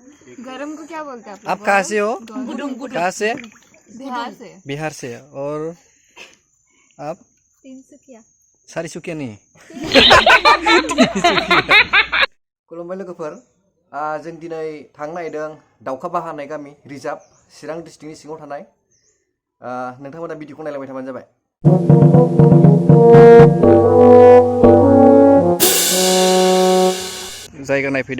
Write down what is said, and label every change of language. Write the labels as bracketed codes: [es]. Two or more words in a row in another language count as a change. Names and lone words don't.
[hi] गरम को क्या बोलते हैं आप कहाँ से हो? कहाँ से? बिहार से। बिहार से। और आप? तिनसुकिया। सारिसुकिया नहीं। [brx] खुलुमबाय लोगोफोर, जों दिनै थांनो नागिरदों दाउखा बाहा होननाय गामि रिजार्भ चिरां डिस्ट्रिक्टनि सिङाव थानाय। नोंथांमोना भिडिअखौ नायलांबाय थाबानो जाबाय। जायगा नायफैदों।